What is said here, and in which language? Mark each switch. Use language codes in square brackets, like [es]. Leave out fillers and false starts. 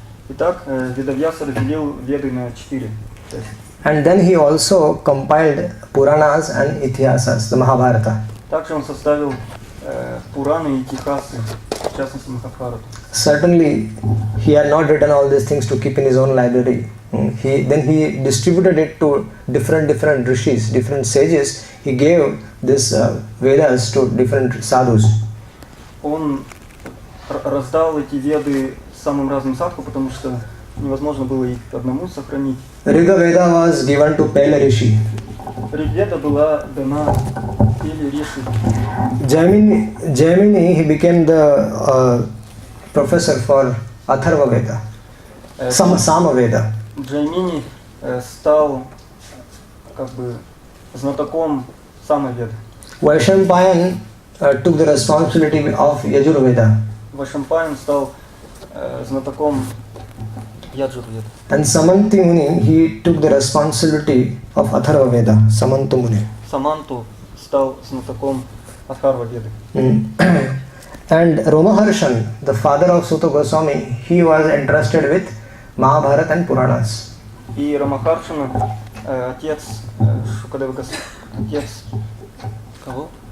[ru] Итак, Ведавьяса разделил Веды на 4. [en] And then he also compiled Puranas and Ithihasas, the Mahabharata. [ru] Также он составил Пураны и Итихасы, в частности Махабхарату. [en] Certainly, he had not written all these things to keep in his own library. Then he distributed it to different rishis, different sages. He gave this Vedas to different sadhus. [ru] Он раздал эти веды самым разным садху, потому что невозможно было их одному сохранить. [en] Riga Veda was given to Pele Rishi. [ru] Ригведа была дана Пеле Риши. [en] Jaimini, he became the professor for Atharva Veda, Sama Veda. [ru] Джаймини стал как бы знатоком Самаведы. [en] Vaishampayan took the responsibility of Yajurveda. [ru] Вашампаян стал знатоком Яджурведы. [en] And Samanti Muni, he took the responsibility of Atharva Veda, Samantu Muni. [ru] Саманту стал знатоком Атхарва Веды. [en] And Romaharshan, the father of Suta Goswami, he was entrusted with Mahabharata and Puranas. [ru] И Рамахаршана, отец Шукадева Госвами, отец кого?